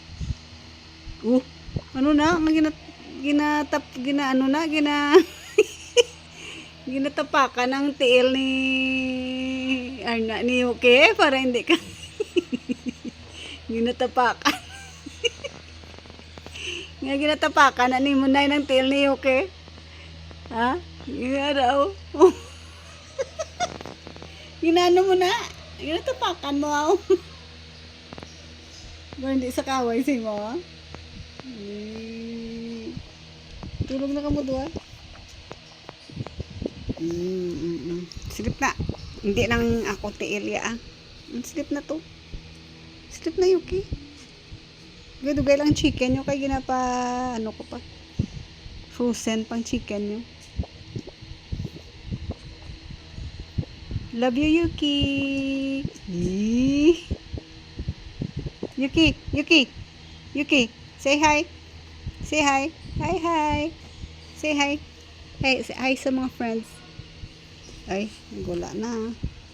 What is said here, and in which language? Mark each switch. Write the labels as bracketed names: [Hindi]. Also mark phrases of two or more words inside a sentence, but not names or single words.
[Hiligaynon] Ano na, ginatapakan ng tiil ni Arna ni Yuki para hindi ka ginatapakan. Ginatapakan na ni Munay ng tiil ni Yuki. Ha? Ginaraw. Ginano mo na. Ginatapakan mo ako. Ba hindi sa kaway si mo? Tulog na ka mo doon? Sleep na. Hindi nang ako tiil ya. Sleep na to. Sleep na Yuki. Dugay lang chicken nyo kay ginapa ano ko pa. Frozen pang chicken nyo. [English] Love you, Yuki. Yuki. Say hi. Say hi. Hi. Say hi. Hey, say hi [Hiligaynon] sa mga [English] friends. [Hiligaynon] Ay, gula na.